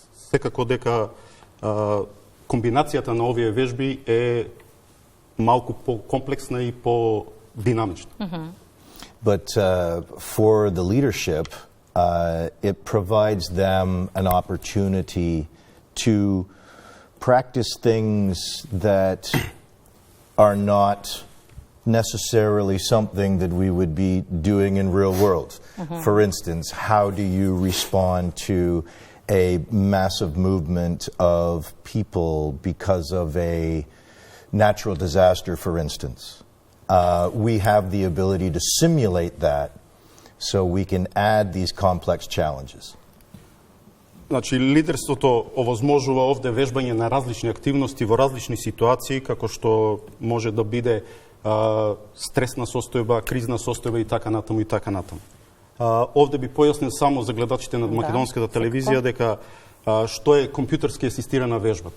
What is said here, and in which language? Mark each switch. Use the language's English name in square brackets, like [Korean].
[Macedonian] секако дека комбинацијата на овие вежби е малку по-комплексна и по-динамична. [English] But for the leadership, it provides them an opportunity to practice things that are not necessarily something that we would be doing in real world. For instance, how do you respond to a massive movement of people because of a natural disaster, for instance? We have the ability to simulate that so we can add these complex challenges. [Macedonian] Значи, лидерството овозможува овде вежбање на различни активности во различни ситуации, како што може да биде стресна состојба, кризна состојба и така натаму и така натаму. Овде би појаснил само за гледачите на македонската телевизија дека што е компјутерски асистирана вежба.